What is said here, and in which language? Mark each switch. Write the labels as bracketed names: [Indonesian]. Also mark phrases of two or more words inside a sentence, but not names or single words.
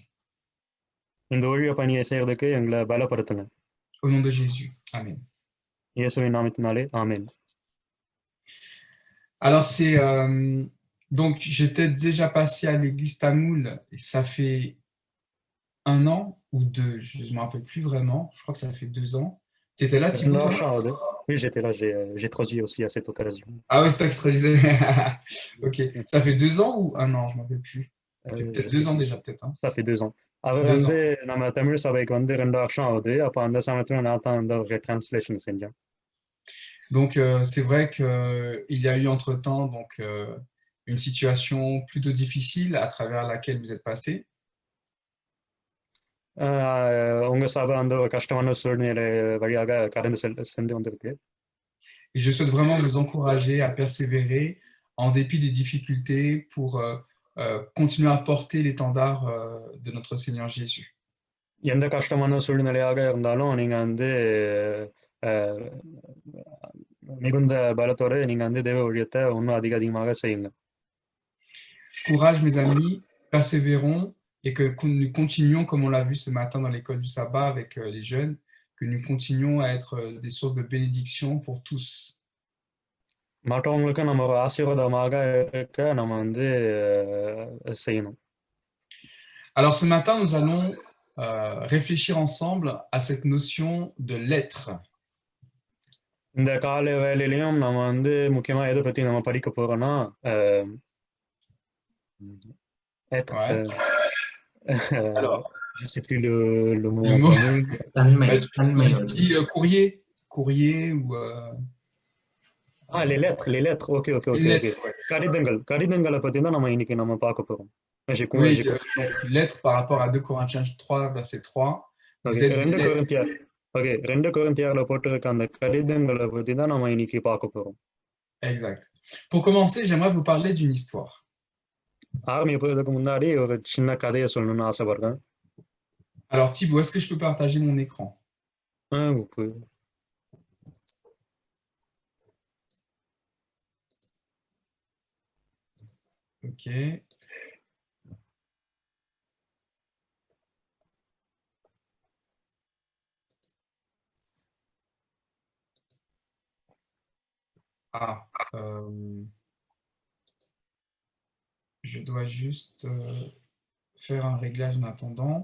[Tamil] இந்த ஊழிய பணியை செய்யறதுக்கு எங்களை பலப்படுத்துங்க. [French] Au nom de Jésus. Amen. [Tamil] இயேசுவின் நாமத்தினாலே ஆமென். [French] Alors c'est donc j'étais déjà passé à l'église Tamoul et ça fait 1 an ou 2, je ne me rappelle plus vraiment, je crois que ça fait 2 ans. Tu étais là, Thibaut, toi? Oui, j'étais là, j'ai traduit aussi à cette occasion. Ah ouais, c'est toi qui traduisais. Ok, ça fait 2 ans ou 1 an, je ne me rappelle plus. Peut-être 2 ans déjà, peut-être. Hein. Ça fait 2 ans. [Tamil] அவர் வந்து நம்ம தமிழ் சபைக்கு வந்து 2 வருஷம் ஆகுது. அப்ப அந்த சமயத்துல நான் தான் வந்து ஒரு டிரான்ஸ்லேஷன் செஞ்சேன். [French] Donc c'est vrai qu'il y a eu entre-temps donc une situation plutôt difficile à travers laquelle vous êtes passé. [Tamil] உங்க சபை அந்த ஒரு கஷ்டமான சூழ்நிலை வழியாக கடந்து சென்று வந்திருக்கு. [French] Et je souhaite vraiment vous encourager à persévérer en dépit des difficultés pour continuer à porter l'étendard de notre Seigneur Jésus. [Tamil] எந்த கஷ்டமான சூழ்நிலையாக இருந்தாலும் நீங்க வந்து மிகுந்த பலத்தோட நீங்க வந்து தேவ ஊழியத்தை இன்னும் அதிகமாக செய்யுங்க. [French] Courage mes amis, persévérons et que nous continuions comme on l'a vu ce matin dans l'école du sabbat avec les jeunes, que nous continuons à être des sources de bénédiction pour tous. [Tamil] மற்றவங்களுக்கு நம்ம ஒரு ஆசீர்வாதமாக இருக்க நம்ம வந்து செய்யணும். [French] Alors ce matin, nous allons réfléchir ensemble à cette notion de l'être. [Tamil] இந்த காலை வேளையிலையும் நம்ம வந்து முக்கியமா எதை பத்தி நம்ம படிக்க போறோம்னா être. [French] Ouais. Alors, je sais plus le mot. Tu dis courrier ou les lettres. OK. [Tamil] கடிதங்களை பத்தி தான் நம்ம இன்னைக்கு நம்ம பார்க்க போறோம். [French] Oui, lettre par rapport à 2 Corinthiens 3 verset 3. Vous êtes [Tamil] 2 கொரிந்தியர்ல போட்டிருக்க அந்த கடிதங்களை பத்தி தான் நம்ம இன்னைக்கு பார்க்க போறோம். [French] Exact. Pour commencer, j'aimerais vous parler d'une histoire. [Tamil] ஆரம்பிப்பதற்கு முன்னாடி ஒரு சின்ன கதையை சொல்லணும்னு ஆசைப்படுறேன். [French] Alors Thibaut, est-ce que je peux partager mon écran? Vous pouvez. OK. Je dois juste faire un réglage en attendant.